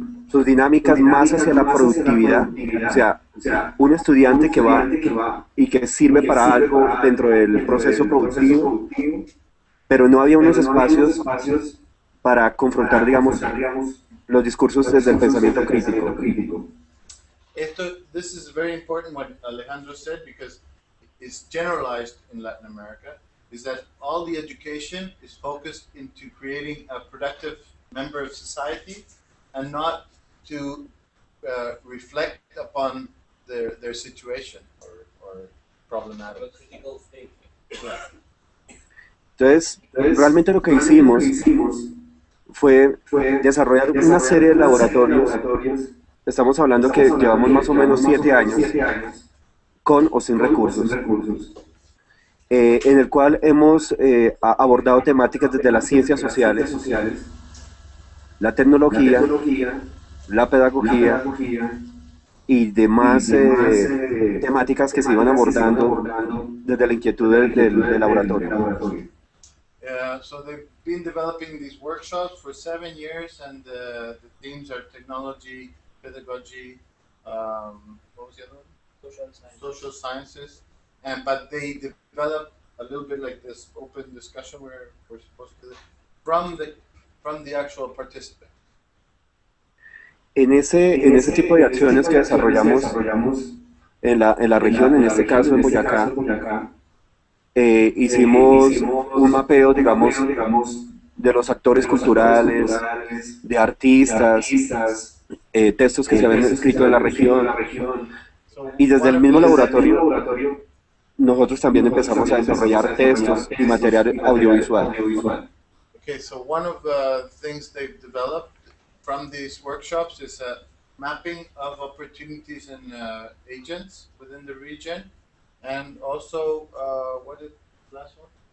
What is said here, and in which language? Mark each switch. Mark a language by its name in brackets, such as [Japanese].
[Spanish] sus dinámicas más hacia la productividad, o sea, un estudiante que va y que sirve para algo dentro del proceso productivo, pero no había unos espacios para confrontar, digamos, los discursos desde el pensamiento crítico. [English] This is very important what Alejandro said because it's generalized in Latin America. is that all the education is focused into creating a productive member of society and not to reflect upon their situation or problematic. Or critical thinking. [Spanish] Entonces, realmente lo que hicimos fue desarrollar una serie de laboratorios. Estamos hablando que llevamos más o menos 7 años con o sin recursos, en el cual hemos abordado temáticas desde las ciencias sociales, la tecnología, la pedagogía y demás temáticas que se iban abordando desde la inquietud del laboratorio. [English] So they've been developing these workshops for 7 years, and the themes are technology, pedagogy, what was the other one? Social sciences. But they develop a little bit like this open discussion where we're supposed to from the actual participant. [Spanish] En ese tipo de acciones que desarrollamos en la región, en este caso en Boyacá, hicimos un mapeo, digamos, de los actores culturales, de artistas, textos que se habían escrito en la región, y desde el mismo laboratorio nosotros también empezamos a desarrollar textos y material audiovisual. [English] Okay, so one of the things they've developed from these workshops is a mapping of opportunities and agents within the region, and also what is the last one?